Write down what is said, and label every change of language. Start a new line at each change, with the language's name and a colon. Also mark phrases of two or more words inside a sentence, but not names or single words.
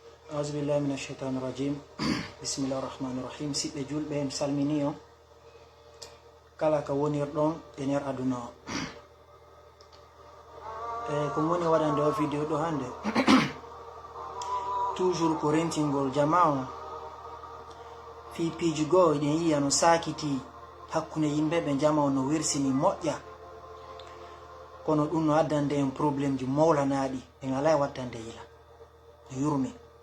Arabic: أعوذ بالله من الشيطان الرجيم بسم الله الرحمن الرحيم
Fula: سيبه julɓe en salmini on kala ka wonirɗon e nder aduna o ko woni waɗande o vidéo ɗo hande toujours ko rentingol jama o fi piiji goo eɗen yiya no sakiti hakkunde yimɓe ɓe jama o no wersini moƴƴa kono ɗum no addande en probléme ji mawlanaɗi en ala wattande yila no yurmi